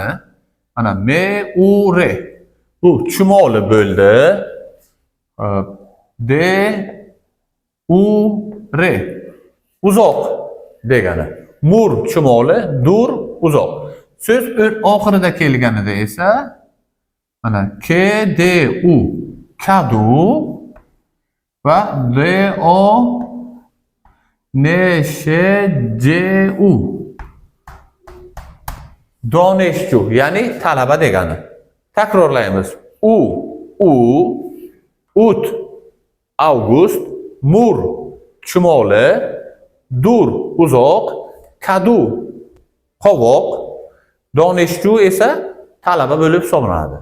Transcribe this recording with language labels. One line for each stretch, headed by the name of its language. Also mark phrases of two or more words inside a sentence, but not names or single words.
Uzbek: Mana me-u-re. Bu chumoli bo'ldi. De-u-re. Uzoq degani. Mur chumoli, dur uzoq. So'z oxirida kelganida esa mana ke-de-u kadu va de-o ne-she-je-u doneshchu, ya'ni talaba degani. Takrorlaymiz. Ut avgust, mur chumoli, dur uzoq, kadu qovoq, doneshchu esa talaba bo'lib hisoblanadi.